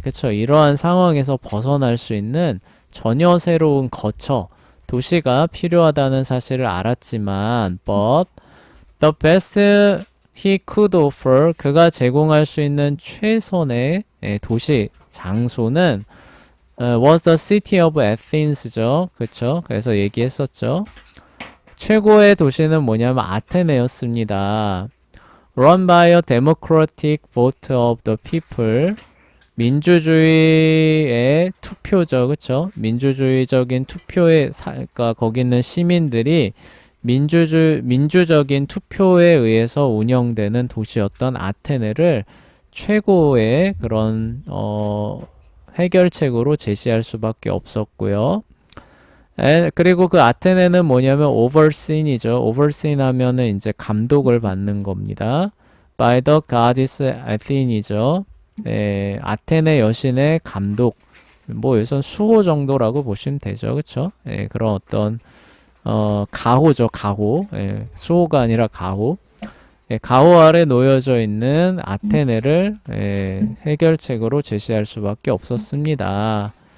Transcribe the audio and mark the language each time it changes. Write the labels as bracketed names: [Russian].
[Korean] 그쵸, 이러한 상황에서 벗어날 수 있는 전혀 새로운 거처, 도시가 필요하다는 사실을 알았지만, [English] but the best he could offer, [Korean] 그가 제공할 수 있는 최선의 도시, 장소는 [English] was the city of Athens [Korean] 죠. 그쵸? 그래서 얘기했었죠. 최고의 도시는 뭐냐면 아테네였습니다. [English] Run by a democratic vote of the people. [Korean] 민주주의의 투표죠. 그쵸? 민주주의적인 투표에, 그러니까 거기 있는 시민들이 민주적인 투표에 의해서 운영되는 도시였던 아테네를 최고의 그런 해결책으로 제시할 수밖에 없었고요. 그리고 그 아테네는 뭐냐면 overseen이죠. overseen 하면은 이제 감독을 받는 겁니다. [English] by the goddess Athene이죠. [Korean] 아테네 여신의 감독, 뭐 여기선 수호 정도라고 보시면 되죠. 그쵸? 그런 어떤 가호죠. 가호. 수호가 아니라 가호. 가호 아래 놓여져 있는 아테네를 해결책으로 제시할 수밖에 없었습니다.